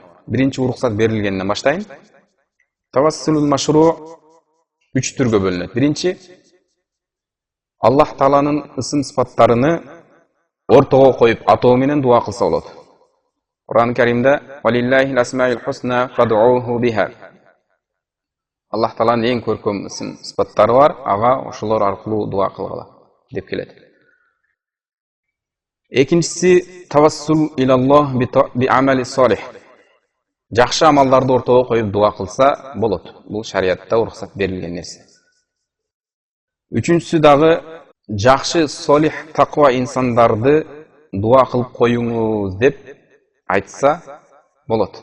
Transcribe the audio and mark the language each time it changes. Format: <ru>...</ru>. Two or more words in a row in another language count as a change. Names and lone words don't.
<ky>Биринчи уруксат берилгенден баштайын.</ky> <ar>التوسل المشروع</ar> <ky>3 түргө бөлүнөт. Биринчи, Аллах Тааланын ысым сыпаттарыны ортого коюп атоо менен дуа кылса болот.</ky> <ar>Кур'ан Каримде «ولله الأسماء الحسنى فادعوه بها».</ar> <ky>Аллах Тааланын эң көркөм ысым сыпаттары бар, ага ошолор аркылуу дуа кылгыла деп келет.</ky> <ar>Экинчиси، التوسل إلى الله بعمل صالح.</ar> <ky>Жакшы амалдарды ортого коюп дуа кылса болот. Бул шариатта уруксат берилген нерсе. Үчүнчүсү дагы жакшы солих таква инсандарды дуа кылып коюңуз деп айтса болот.</ky>